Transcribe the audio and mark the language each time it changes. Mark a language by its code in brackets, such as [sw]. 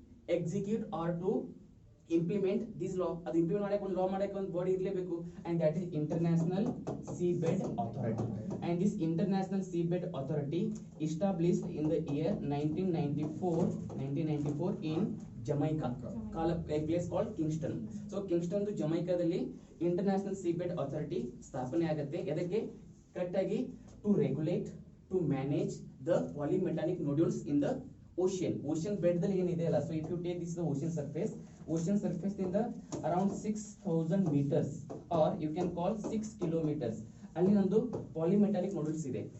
[en] execute or to implement this law. [kn] ಅದು implement ಮಾಡಕ್ಕೆ ಒಂದು ಲಾ ಮಾಡಕ್ಕೆ ಒಂದು ಬಾಡಿ ಇರಲೇಬೇಕು, [en] and that is International Seabed Authority. And this International Seabed Authority established in the year 1994 in Jamaica, a place called Kingston. [kn] So Kingston to Jamaica ದಲ್ಲಿ International Seabed Authority ಸ್ಥಾಪನೆ ಆಗುತ್ತೆ. ಎದಕ್ಕೆ? [en] correct ಆಗಿ to regulate, to manage the polymetallic nodules in the ocean bed [kn] ದಲ್ಲಿ ಏನಿದೆ ಅಲ್ಲ. [en] So if you take this the ocean surface in the around 6000 meters or you can call 6 kilometers, ಅಲ್ಲಿ ಒಂದು polymetallic nodules ಇದೆ.